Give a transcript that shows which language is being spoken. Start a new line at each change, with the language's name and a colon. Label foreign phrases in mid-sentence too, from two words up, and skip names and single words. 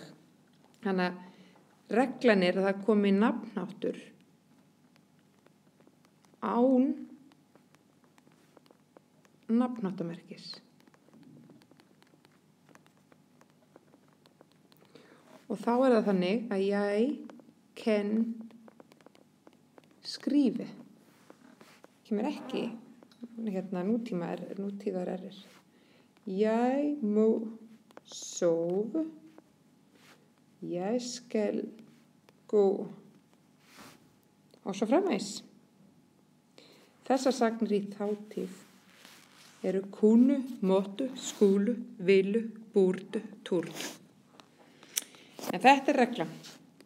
Icelandic: Þannig að reglan að það komi nafnháttur án nafnháttamerkis. Og þá það þannig að ég kann skrifa. Kemur ekki nútíðar errir.
Danish: Jeg må sove. Jeg skal gå.
Icelandic: Og svo framvegis. Þessar sagnir í þátíð eru
Danish: kunne, måtte, skulu, ville, burde, turde.
Icelandic: En þetta reglan.